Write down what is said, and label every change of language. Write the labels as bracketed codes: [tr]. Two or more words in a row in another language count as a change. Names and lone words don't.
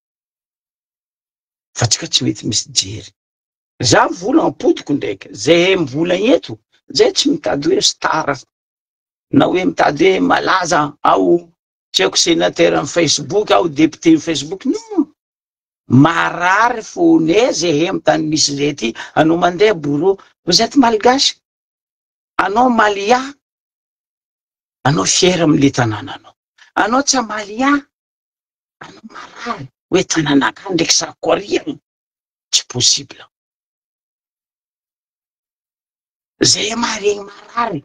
[mg] Fa atsika tsy mety misy jery. Za vola ampodiko ndraiky. Zay mivola eto. Zay tsy mitady hoe star. Na hoe mitady hoe malaza ao tsy haiko sénateur amy Facebook, ao député amy Facebook. Non. Marary fonay zay amy tany misy zay ty. Anao mandeha bureau, [fr] vous êtes malgache. [mg] Anao malia. Anao fier amy le tanàna anao. Anao tsy malia. Anao marary. Hoe tanànaka ndraiky sakoriagna. Tsy possible. Zay maharegny marary.